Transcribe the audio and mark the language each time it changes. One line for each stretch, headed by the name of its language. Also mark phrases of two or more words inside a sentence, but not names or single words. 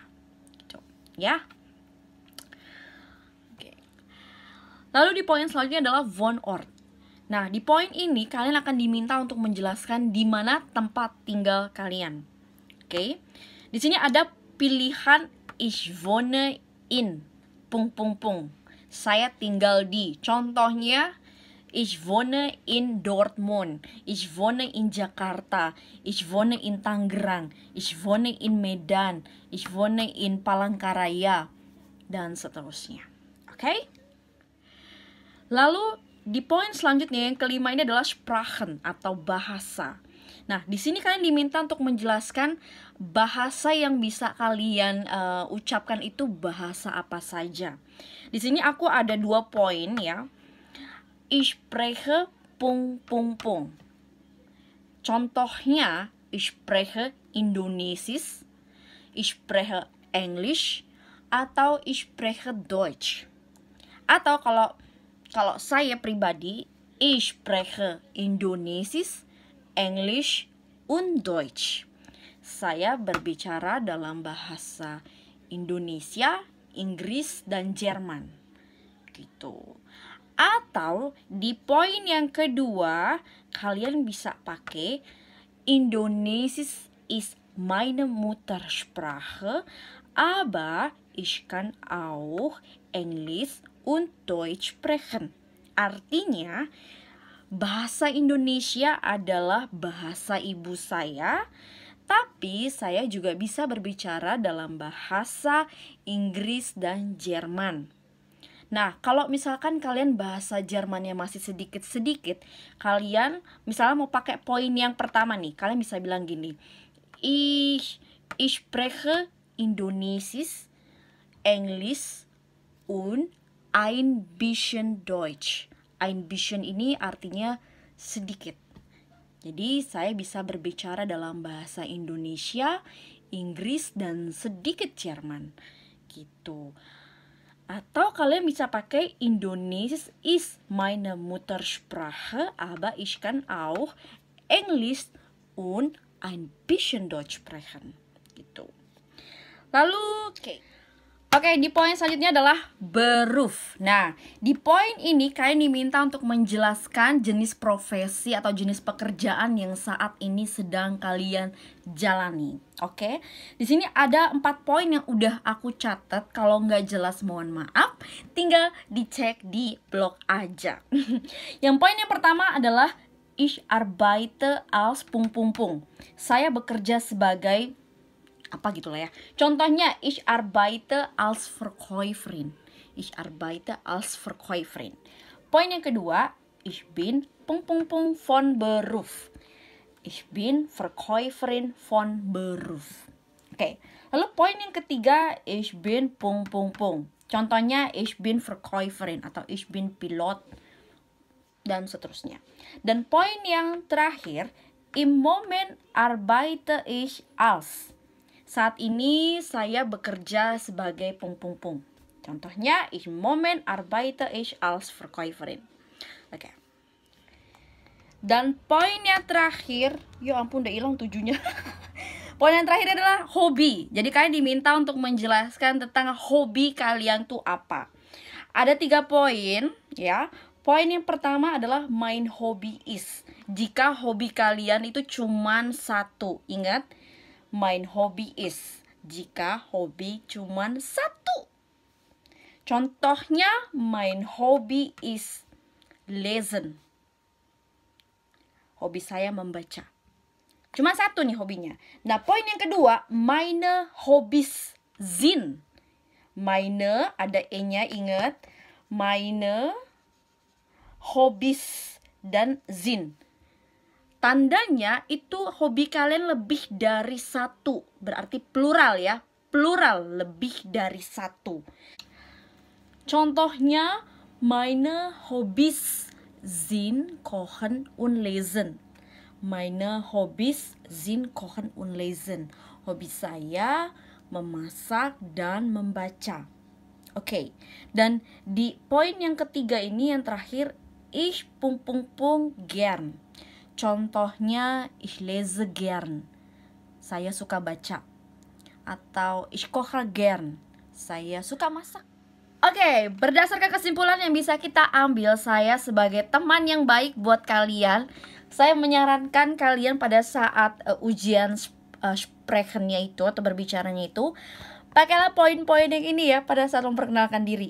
Indonesian: Gitu, ya. Oke. Lalu di poin selanjutnya adalah Wohnort. Nah, di poin ini kalian akan diminta untuk menjelaskan di mana tempat tinggal kalian. Oke. Di sini ada pilihan
German: ich wohne in ...
Indonesian: Saya tinggal di. Contohnya,
German: ich wohne in Dortmund, ich wohne in Jakarta, ich wohne in Tangerang, ich wohne in Medan, ich wohne in Palangkaraya, dan seterusnya.
Indonesian: Oke? Lalu di poin selanjutnya yang kelima ini adalah Sprachen atau bahasa. Nah, di sini kalian diminta untuk menjelaskan bahasa yang bisa kalian ucapkan itu bahasa apa saja. Di sini aku ada 2 poin ya.
German: Ich spreche ... Contohnya, ich spreche Indonesisch, ich spreche English, atau ich spreche Deutsch.
Indonesian: Atau kalau saya pribadi,
German: ich spreche Indonesisch, English, und Deutsch.
Indonesian: Saya berbicara dalam bahasa Indonesia, Inggris, dan Jerman.
German: Gitu.
Indonesian: Atau di poin yang kedua, kalian bisa pakai
German: Indonesisch ist meine Muttersprache, aber ich kann auch Englisch und Deutsch sprechen.
Indonesian: Artinya, bahasa Indonesia adalah bahasa ibu saya, tapi saya juga bisa berbicara dalam bahasa Inggris dan Jerman. Nah, kalau misalkan kalian bahasa Jermannya masih sedikit-sedikit, kalian misalnya mau pakai poin yang pertama nih, kalian bisa bilang gini,
German: Ich spreche Indonesisch, Englisch, und ein bisschen Deutsch. Ein bisschen
Indonesian: ini artinya sedikit. Jadi saya bisa berbicara dalam bahasa Indonesia, Inggris, dan sedikit Jerman.
German: Gitu.
Indonesian: Atau kalian bisa pakai
German: Indonesisch ist meine Muttersprache, aber ich kann auch Englisch und ein bisschen Deutsch sprechen.
Indonesian: Gitu. Lalu, Oke, di poin selanjutnya adalah beruf. Nah, di poin ini kalian diminta untuk menjelaskan jenis profesi atau jenis pekerjaan yang saat ini sedang kalian jalani. Oke, di sini ada 4 poin yang udah aku catat. Kalau nggak jelas mohon maaf, tinggal dicek di blog aja. Yang poin yang pertama adalah
German: Ich arbeite als ...
Indonesian: Saya bekerja sebagai apa gitu lah ya. Contohnya,
German: ich arbeite als Verkäuferin. Ich arbeite als Verkäuferin.
Indonesian: Poin yang kedua,
German: ich bin ... von Beruf. Ich bin Verkäuferin von Beruf.
Indonesian: Oke. Lalu poin yang ketiga,
German: ich bin ... Contohnya, ich bin Verkäuferin atau ich bin Pilot
Indonesian: dan seterusnya. Dan poin yang terakhir,
German: im Moment arbeite ich als.
Indonesian: Saat ini saya bekerja sebagai ... Contohnya,
German: im Moment arbeite ich als Verkäuferin.
Indonesian: Oke. Dan poin yang terakhir, ya ampun udah hilang 7-nya. Poin yang terakhir adalah hobi. Jadi kalian diminta untuk menjelaskan tentang hobi kalian tuh apa. Ada 3 poin, ya. Poin yang pertama adalah
German: mein Hobby is.
Indonesian: Jika hobi kalian itu cuman 1, ingat.
German: Mein Hobby is.
Indonesian: Jika hobi cuman 1. Contohnya,
German: mein Hobby is lesen.
Indonesian: Hobi saya membaca. Cuma 1 nih hobinya. Nah, poin yang kedua,
German: meine Hobbys sind.
Indonesian: Meine ada e-nya, ingat.
German: Meine Hobbys dan sind.
Indonesian: Tandanya itu hobi kalian lebih dari 1. Berarti plural ya. Plural, lebih dari 1. Contohnya,
German: meine Hobbys sind kochen und lesen. Meine Hobbys sind kochen und lesen.
Indonesian: Hobi saya memasak dan membaca. Oke. Dan di poin yang ketiga ini yang terakhir,
German: ich ... gern. Contohnya, ich lese gern.
Indonesian: Saya suka baca. Atau
German: ich koche gern.
Indonesian: Saya suka masak. Oke, berdasarkan kesimpulan yang bisa kita ambil, saya sebagai teman yang baik buat kalian, saya menyarankan kalian pada saat ujian sprechennya itu atau berbicaranya itu, pakailah poin-poin yang ini ya pada saat memperkenalkan diri.